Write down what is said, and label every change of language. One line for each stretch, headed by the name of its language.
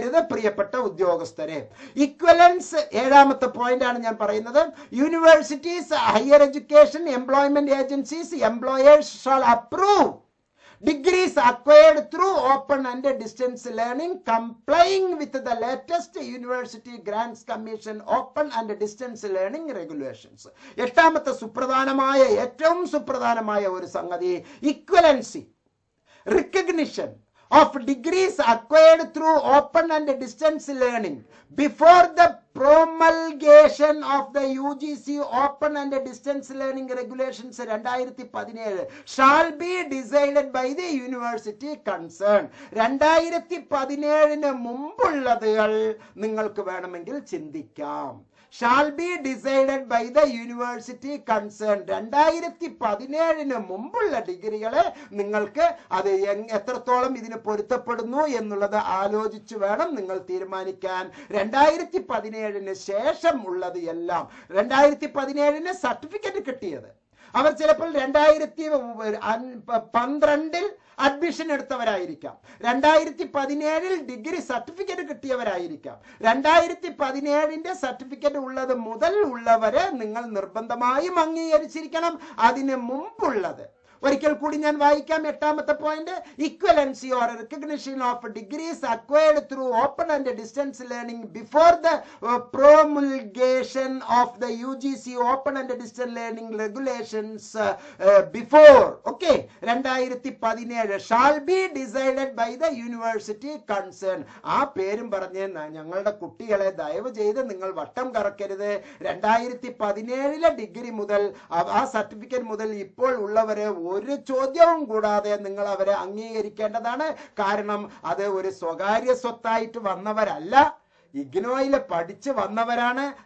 Malayalam: പ്രിയപ്പെട്ട ഉദ്യോഗസ്ഥരെ. ഇക്വലൻസ് 7ാമത്തെ പോയിന്റ് ആണ് ഞാൻ പറയുന്നത്.
English: Universities, higher education, employment agencies, employers shall approve degrees acquired through open and distance learning complying with the latest University Grants Commission open and distance learning regulations.
Malayalam: 8ാമത്തെ ഏറ്റവും സുപ്രധാനമായ ഒരു സംഗതി
English: equivalency, recognition of degrees acquired through open and distance learning before the promulgation of the UGC open and distance learning regulations 2017 shall be decided by the university concerned.
Malayalam: 2017 മുമ്പുള്ളതുകൾ നിങ്ങൾക്ക് വേണമെങ്കിൽ ചിന്തിക്കാം.
English: shall be decided by the university concerned.
Malayalam: 2017 മുമ്പുള്ള ഡിഗ്രികളെ നിങ്ങൾക്ക് അത് എത്രത്തോളം ഇതിന് പൊരുത്തപ്പെടുന്നു എന്നുള്ളത് ആലോചിച്ച് വേണം നിങ്ങൾ തീരുമാനിക്കാൻ. 2017 ശേഷം ഉള്ളത് എല്ലാം 2017 സർട്ടിഫിക്കറ്റ് കിട്ടിയത് അവർ ചിലപ്പോൾ 2012 അഡ്മിഷൻ എടുത്തവരായിരിക്കാം, 2017 ഡിഗ്രി സർട്ടിഫിക്കറ്റ് കിട്ടിയവരായിരിക്കാം. 2017 സർട്ടിഫിക്കറ്റ് ഉള്ളത് മുതൽ ഉള്ളവരെ നിങ്ങൾ നിർബന്ധമായും അംഗീകരിച്ചിരിക്കണം. അതിന് മുമ്പുള്ളത് ഒരിക്കൽ കൂടി ഞാൻ വായിക്കാം. 8ാമത്തെ point,
English: Equivalency or recognition of degrees acquired through open and distance learning before the promulgation of the UGC open and distance learning regulations before 2017 shall be decided by the university concerned.
Malayalam: ആ പേരും പറഞ്ഞ് ഞങ്ങളുടെ കുട്ടികളെ ദയവ് ചെയ്ത് നിങ്ങൾ വട്ടം കറക്കരുത്. 2017 degree മുതൽ ആ സർട്ടിഫിക്കറ്റ് മുതൽ ഇപ്പോൾ ഉള്ളവരെ ഒരു ചോദ്യവും കൂടാതെ നിങ്ങൾ അവരെ അംഗീകരിക്കേണ്ടതാണ്. കാരണം അത് ഒരു സ്വകാര്യ സ്വത്തായിട്ട് വന്നവരല്ല, ഇഗ്നോയില് പഠിച്ച് വന്നവരാണ്.